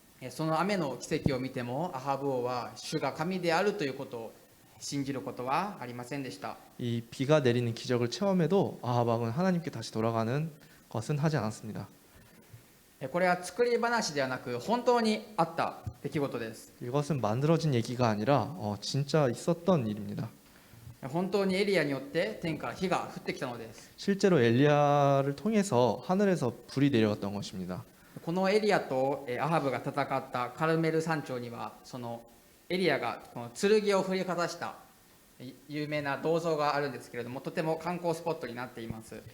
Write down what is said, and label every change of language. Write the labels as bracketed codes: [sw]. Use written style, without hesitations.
[ja] その雨の奇跡を見てもアハブ王は主が神であるということを信じることはありませんでした。 [ko] 이 비가 내리는 기적을 체험해도 아합 왕은 하나님께 다시 돌아가는 것은 하지 않았습니다. [ja] これは作り話ではなく本当にあった出来事です。 [ko] 이것은 만들어진 얘기가 아니라 진짜 있었던 일입니다. [ja] 本当にエリアによって天から火が降ってきたのです。 [ko] 실제로 엘리야를 통해서 하늘에서 불이 내려왔던 것입니다. [ja] このエリアとアハブが戦ったカルメル山頂にはそのエリアがこの剣を振りかざした有名な銅像があるんですけれども、とても観光スポットになっています。